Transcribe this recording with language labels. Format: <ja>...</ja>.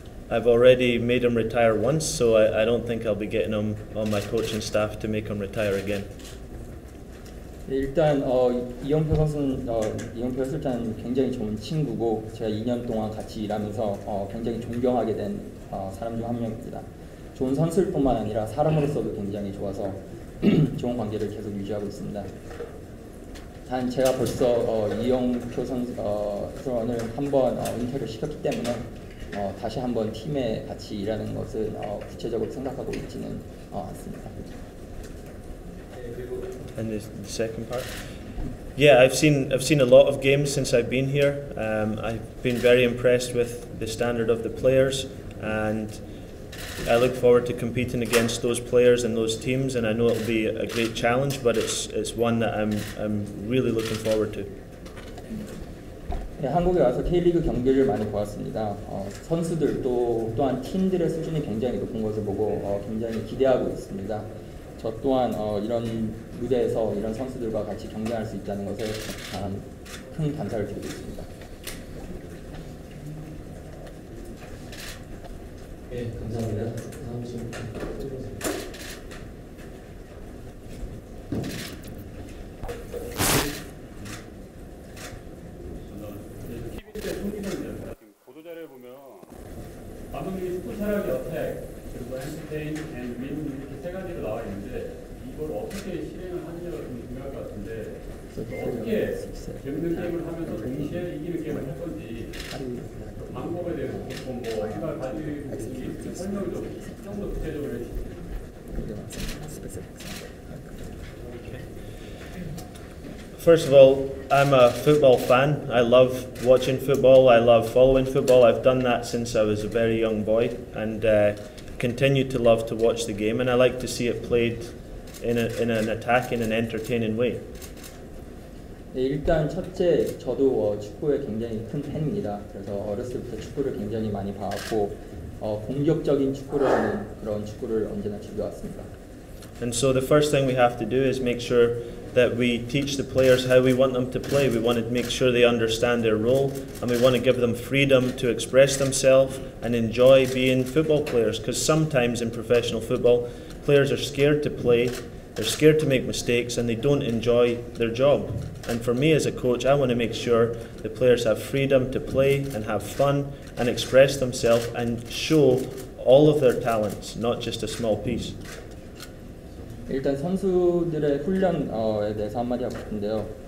<en>I've already made him retire once, so I don't think I'll be getting him on my coaching staff to make him retire again.</en> <ko>네, 일단 이영표 해설자는 굉장히 좋은 친구고, 제가 2년 동안 같이 일하면서 굉장히 존경하게 된 사람 중 한 명입니다. 좋은 선수일 뿐만 아니라 사람으로서도 굉장히 좋아서 좋은 관계를 계속 유지하고 있습니다. 단 제가 벌써 이영표 해설원을 한번 은퇴를 시켰기 때문에 다시 한번 팀에 같이 일하는 것은 구체적으로 생각하고 있지는 않습니다.</ko> <en>And the second part? Yeah, I've seen a lot of games since I've been here. I've been very impressed with the standard of the players, and I look forward to competing against those players and those teams, and I know it'll be a great challenge, but it's one that I'm really looking forward to.</en> <ko>네, 한국에 와서 K리그 경기를 많이 보았습니다. 선수들 또한 팀들의 수준이 굉장히 높은 것을 보고 굉장히 기대하고 있습니다. 저 또한 이런 무대에서 이런 선수들과 같이 경쟁할 수 있다는 것에 큰 감사를 드리고 있습니다. 네, 감사합니다. 다음 질문. 보도자료에 보면 감독님이 축구 철학의 어택 그리고 엔터테인 앤 윈 이렇게 세 가지로 나와 있는데 이걸 어떻게 실행을 하느냐가 좀 중요할 것 같은데 어떻게 재밌는 게임을 하면서 동시에 이기는 게임을 할 건지 방법에 대해서 조금 생각을 가지고 있는지 설명을 좀 더 구체적으로 해주세요.</ko> <en>First of all, I'm a football fan. I love watching football. I love following football. I've done that since I was a very young boy, and continue to love to watch the game. And I like to see it played in an attacking and entertaining way.</en> <ko>네, 일단 첫째, 저도 축구에 굉장히 큰 팬입니다. 그래서 어렸을 때부터 축구를 굉장히 많이 봐왔고 공격적인 축구를 하는 그런 축구를 언제나 즐겨왔습니다.</ko> <en>And so the first thing we have to do is make sure that we teach the players how we want them to play. We want to make sure they understand their role, and we want to give them freedom to express themselves and enjoy being football players, because sometimes in professional football, players are scared to play, they're scared to make mistakes, and they don't enjoy their job. And for me as a coach, I want to make sure the players have freedom to play and have fun and express themselves and show all of their talents, not just a small piece.</en> <ko>일단 선수들의 훈련에 대해서 한마디 하고 싶은데요.</ko>